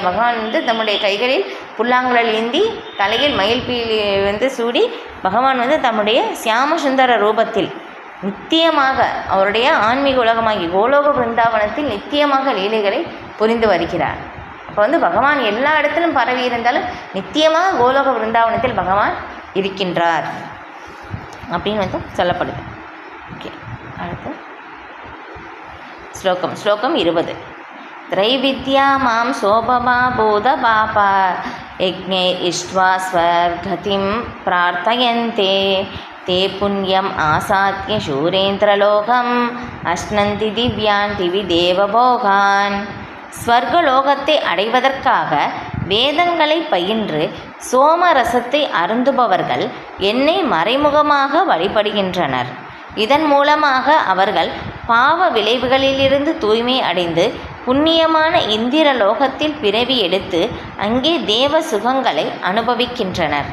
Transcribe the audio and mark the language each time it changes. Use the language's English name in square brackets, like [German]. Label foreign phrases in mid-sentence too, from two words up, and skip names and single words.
[Tamil] பகவான் வந்து தம்முடைய கைகளில் புல்லாங்குழல் ஏந்தி தலையில் மயில்பீலி வந்து சூடி பகவான் வந்து தம்முடைய சியாமசுந்தர ரூபத்தில் நித்தியமாக அவருடைய ஆன்மீக உலகமாகி கோலோக பிருந்தாவனத்தில் நித்தியமாக லீலைகளை புரிந்து வருகிறார். அப்போ வந்து பகவான் எல்லா இடத்திலும் பரவி இருந்தாலும் நித்தியமாக கோலோக பிருந்தாவனத்தில் பகவான் இருக்கின்றார் அப்படின்னு வந்து சொல்லப்படுது. ஓகே, அடுத்து ஸ்லோகம் 20. [Sanskrit] त्रैविद्या मां सोपमा बोधपापा यज्ञे इष्ट्वा स्वर्गतिं प्रार्थयन्ते ते पुण्यम् आसाद्य शूरेन्द्रलोकम् अश्नन्ति दिव्यान् दिवि देवभोगान्. [Tamil] ஸ்வர்கலோகத்தை அடைவதற்காக வேதங்களை பயின்று சோமரசத்தை அருந்துபவர்கள் என்னை மறைமுகமாக வழிபடுகின்றனர். இதன் மூலமாக அவர்கள் பாவ விளைவுகளிலிருந்து தூய்மை அடைந்து புண்ணியமான இந்திர லோகத்தில் பிறவி எடுத்து அங்கே தேவ சுகங்களை அனுபவிக்கின்றனர்.